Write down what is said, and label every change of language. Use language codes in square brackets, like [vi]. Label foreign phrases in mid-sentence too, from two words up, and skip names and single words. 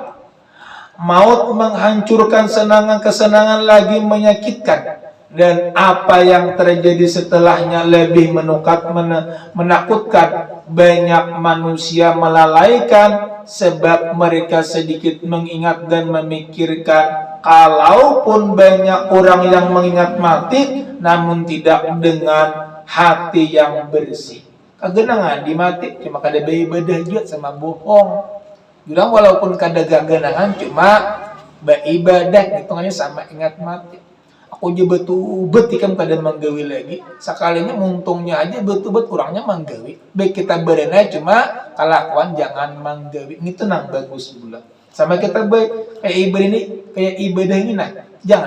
[id] Maut menghancurkan kesenangan lagi menyakitkan, dan apa yang terjadi setelahnya lebih menakutkan. Banyak manusia melalaikan sebab mereka sedikit mengingat dan memikirkan. Kalaupun banyak orang yang mengingat mati namun tidak dengan hati yang bersih. [bjn] Kagenangan di mati cuma kada beribadah juga sama bohong. Bilang walaupun kada gagenangan cuma beribadah hitungannya sama ingat mati. aku aja betul-betul ikam kada manggawi lagi sekalinya muntungnya aja betul-betul kurangnya manggawi baik kita berenai cuma kelakuan jangan manggawi itu nang bagus pula sama kita baik kayak ibadah ini nah jangan